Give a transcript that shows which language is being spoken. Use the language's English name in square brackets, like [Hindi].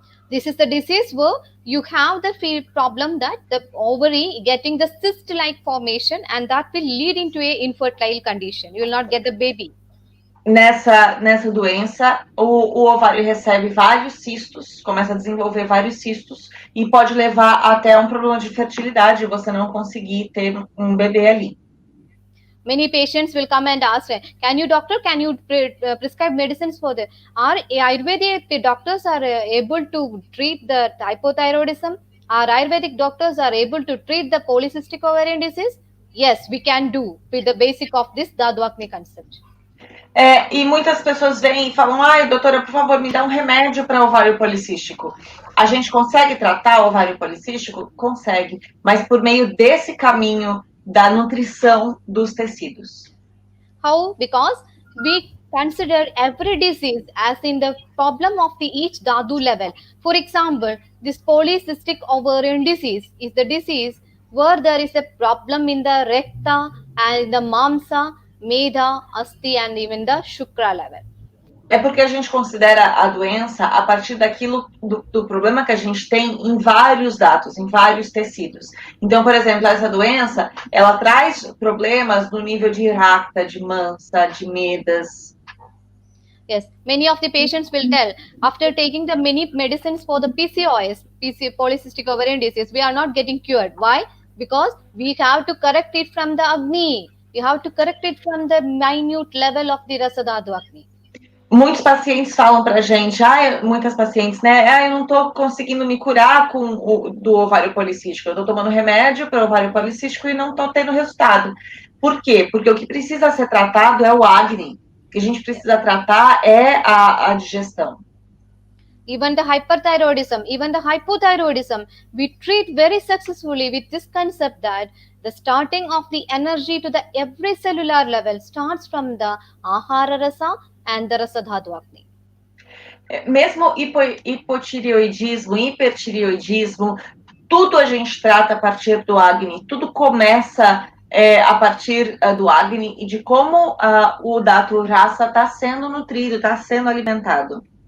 [English] This is the disease where you have the problem that the ovary getting the cyst-like formation, and that will lead into a infertile condition. You will not get the baby. [Portuguese] Nessa doença, o ovário recebe vários cistos, começa a desenvolver vários cistos e pode levar até um problema de fertilidade, você não conseguir ter um bebê ali. [English] Many patients will come and ask, doctor, can you prescribe medicines for the... Our Ayurvedic doctors are able to treat the hypothyroidism? Our Ayurvedic doctors are able to treat the polycystic ovarian disease? Yes, we can do with the basic of this Dhatu Agni concept. [Portuguese] E muitas pessoas vêm e falam, doutora, por favor, me dá um remédio para ovário policístico. A gente consegue tratar o ovário policístico? Consegue, mas por meio desse caminho da nutrição dos tecidos. [English] How? Because we consider every disease as in the problem of each dhatu level. For example, this polycystic ovarian disease is the disease where there is a problem in the rekta and the mamsa, medha, asti and even the shukra level. [Portuguese] É porque a gente considera a doença a partir do problema que a gente tem em vários dados, em vários tecidos. Então, por exemplo, essa doença, ela traz problemas no nível de rakta, de mansa, de medas. [English] Yes, many of the patients will tell after taking the many medicines for the PCOS, polycystic ovarian disease, we are not getting cured. Why? Because we have to correct it from the Agni. We have to correct it from the minute level of the Rasadhatu Agni. [Portuguese] Muitos pacientes falam pra gente, muitas pacientes, né? Eu não tô conseguindo me curar do ovário policístico. Eu tô tomando remédio para o ovário policístico e não tô tendo resultado. Por quê? Porque o que precisa ser tratado é o Agni. O que a gente precisa tratar é a digestão. [English] Even the hyperthyroidism, even the hypothyroidism, we treat very successfully with this concept that the starting of the energy to the every cellular level starts from the Ahara Rasa and the Rasadhatu Agni. [Portuguese] Mesmo hipotireoidismo, hipertireoidismo, tudo a gente trata a partir do Agni, tudo começa a partir do Agni e de como o Dhatu Rasa está sendo nutrido, está sendo alimentado.